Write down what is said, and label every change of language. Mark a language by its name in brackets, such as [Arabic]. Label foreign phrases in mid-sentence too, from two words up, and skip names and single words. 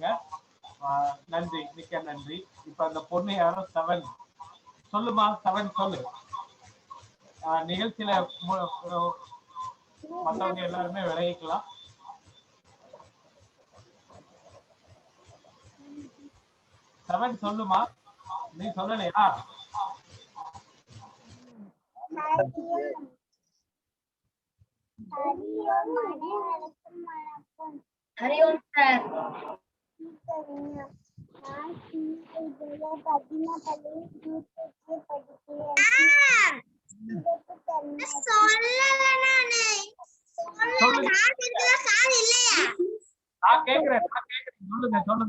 [Tamil] நன்றி, மிக்க நன்றி. இப்ப அந்த பொண்ணு யாரோ 7 சொல்லுமா, 7 சொல்லு. நிகழ்ச்சியில மற்றவங்க எல்லாருமே விளைவிக்கலாம். சொல்லுமா, நீ சொல்லலையா? [Sanskrit] हरि ओम सर। [Tamil] நான் கேக்குறேன், சொல்லுங்க சொல்லுங்க.